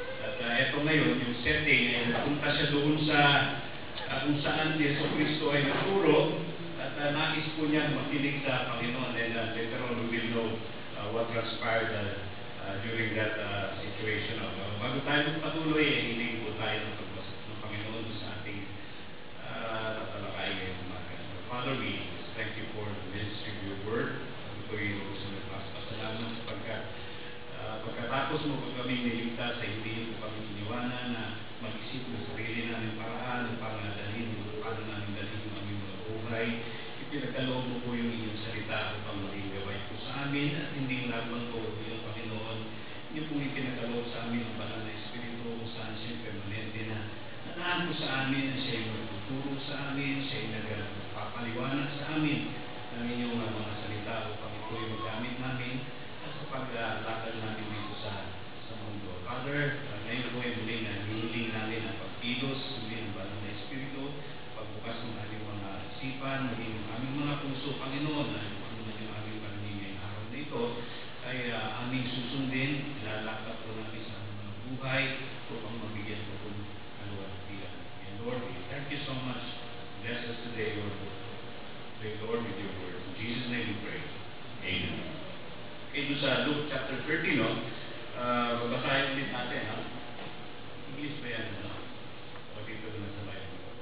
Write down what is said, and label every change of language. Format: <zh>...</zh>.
<tl>At ito ngayon, yung setting, ay napunta siya doon sa kung saan Yesu Cristo ay naturo at nais po niya makinig sa Panginoon.</tl> <en>And later on, we will know what transpired during that situation.</en> <tl>Bago tayo patuloy, hiling po tayo ng pagbasa ng Panginoon sa ating tatalakay ngayong umaga.</tl> <en>Father, we thank you for the ministry of your word.</en> <tl>Ito yung gusto ng pasalamat sapagkat pagkatapos mo po kami niligtas sa hindi po kami iniwanan na mag-isip ng sarili namin paraan para dalhin paano namin dalhin yung aming mga buhay. Ipinagkaloob mo po yung inyong salita upang maging gaway po sa amin at hindi lamang po yung Panginoon. Inyo pong ipinagkaloob sa amin ang banal na Espiritu kung saan siya permanente na nataan po sa amin na siya yung magtuturo sa amin, siya yung nagpapaliwanag sa amin ng inyong mga salita upang ito yung magamit namin sa paglalakad namin dito sa mundo. Father, ngayon po ay muli na hihiling namin ang pagkilos, muli ang banal na Espiritu, pagbukas ng aming mga isipan, muli ang aming mga puso, Panginoon, na ano man yung aming pananim ngayong araw na ito, ay aming susundin, ilalakad po namin sa aming mga buhay, upang mabigyan po kung kaluwalhatian.</tl> <en>And Lord, we thank you so much. Bless us today, Lord. Pray, Lord, with your word. In Jesus' name we pray. Amen.</en> <tl>Ito sa Luke chapter 13, no? Babasahin ulit natin, ha? English ba yan, no? O dito na sa Bible.</tl>